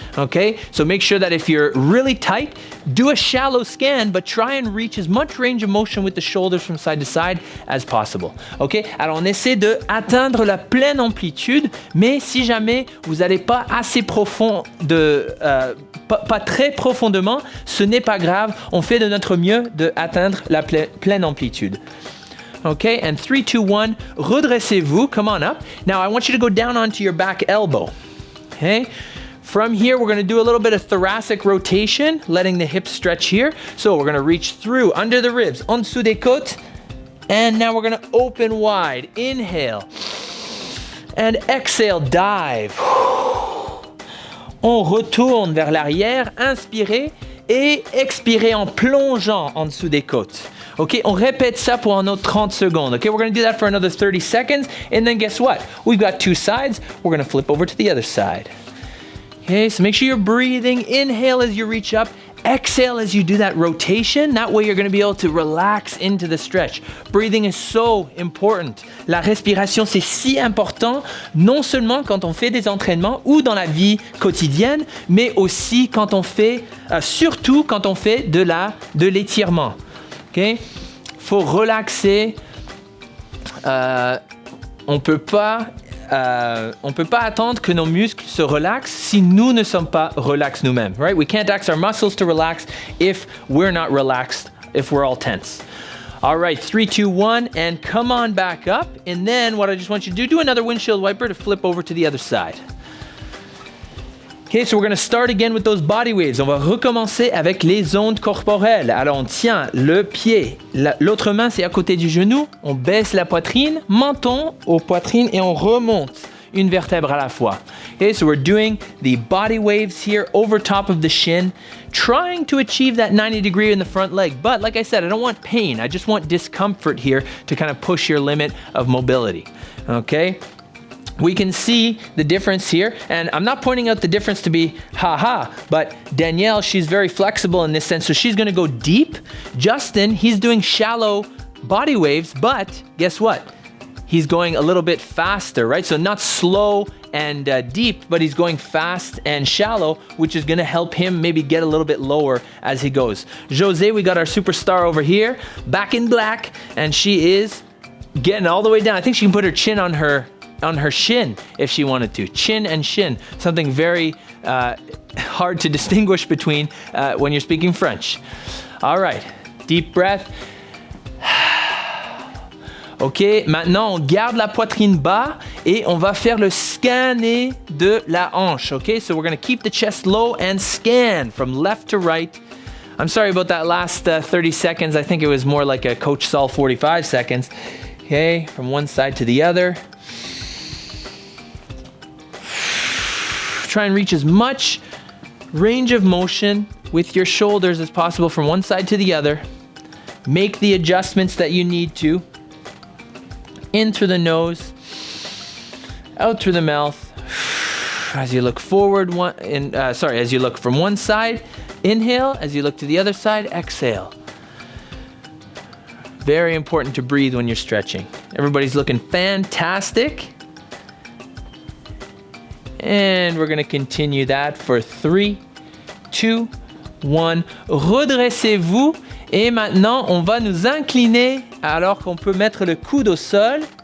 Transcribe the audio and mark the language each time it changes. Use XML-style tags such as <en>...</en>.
<en>Okay, so make sure that if you're really tight, do a shallow scan, but try and reach as much range of motion with the shoulders from side to side as possible.</en> <fr>Ok, alors on essaie de atteindre la pleine amplitude, mais si jamais vous n'allez pas assez profond, pas très profondément, ce n'est pas grave. On fait de notre mieux de atteindre la pleine amplitude.</fr> <en>Okay, and 3, 2, 1,</en> <fr>redressez-vous,</fr> <en>come on up. Now I want you to go down onto your back elbow. Okay, from here we're going to do a little bit of thoracic rotation, letting the hips stretch here. So we're going to reach through under the ribs,</en> <fr>en dessous des côtes,</fr> <en>and now we're going to open wide. Inhale, and exhale, dive.</en> <fr>On retourne vers l'arrière, inspirez et expirez en plongeant en dessous des côtes. Ok, on répète ça pour un autre 30 secondes.</fr> <en>Ok, we're going to do that for another 30 seconds. And then guess what? We've got two sides. We're going to flip over to the other side. Okay, so make sure you're breathing. Inhale as you reach up. Exhale as you do that rotation. That way you're going to be able to relax into the stretch. Breathing is so important.</en> <fr>La respiration, c'est si important, non seulement quand on fait des entraînements ou dans la vie quotidienne, mais aussi quand on fait, surtout quand on fait de l'étirement. Okay? Faut relaxer. On peut pas attendre que nos muscles se relaxent si nous ne sommes pas relax nous-mêmes.</fr> <en>Right? We can't ask our muscles to relax if we're not relaxed, if we're all tense. All right, 3, 2, 1, and come on back up. And then what I just want you to do another windshield wiper to flip over to the other side. Okay, so we're going to start again with those body waves.</en> <fr>On va recommencer avec les ondes corporelles. Alors, on tient le pied. L'autre main, c'est à côté du genou. On baisse la poitrine, menton aux poitrines et on remonte une vertèbre à la fois.</fr> <en>Okay, so we're doing the body waves here over top of the shin, trying to achieve that 90 degree in the front leg. But like I said, I don't want pain. I just want discomfort here to kind of push your limit of mobility. Okay? We can see the difference here, and I'm not pointing out the difference to be ha-ha, but Danielle, she's very flexible in this sense, so she's gonna go deep. Justin, he's doing shallow body waves, but guess what? He's going a little bit faster, right? So not slow and deep, but he's going fast and shallow, which is gonna help him maybe get a little bit lower as he goes. Jose, we got our superstar over here, back in black, and she is getting all the way down. I think she can put her chin on her shin if she wanted to. Chin and shin, something very hard to distinguish between when you're speaking French. All right, deep breath.</en> <fr>Ok, maintenant on garde la poitrine bas et on va faire le scanner de la hanche.</fr> <en>Ok, so we're going to keep the chest low and scan from left to right. I'm sorry about that last 30 seconds. I think it was more like a Coach Saul 45 seconds. Okay, from one side to the other. Try and reach as much range of motion with your shoulders as possible from one side to the other. Make the adjustments that you need to. In through the nose, out through the mouth. As you look forward, as you look from one side, inhale. As you look to the other side, exhale. Very important to breathe when you're stretching. Everybody's looking fantastic. And we're going to continue that for 3, 2, 1.</en> <fr>Redressez-vous. Et maintenant, on va nous incliner alors qu'on peut mettre le coude au sol.</fr>